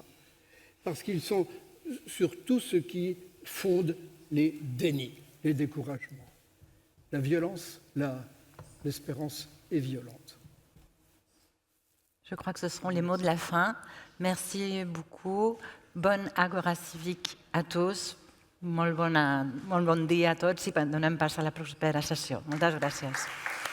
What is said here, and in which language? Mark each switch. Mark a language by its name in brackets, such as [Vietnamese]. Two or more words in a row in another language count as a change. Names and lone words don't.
[French] Parce qu'ils sont sur tout ce qui fonde les dénis, les découragements. La violence, l'espérance est violente. Je crois que ce seront les mots de la fin. Merci beaucoup. Bonne Agora Cívic a tous. [Catalan] Molt bon dia a tots i donem pas a la propera sessió. Moltes gràcies.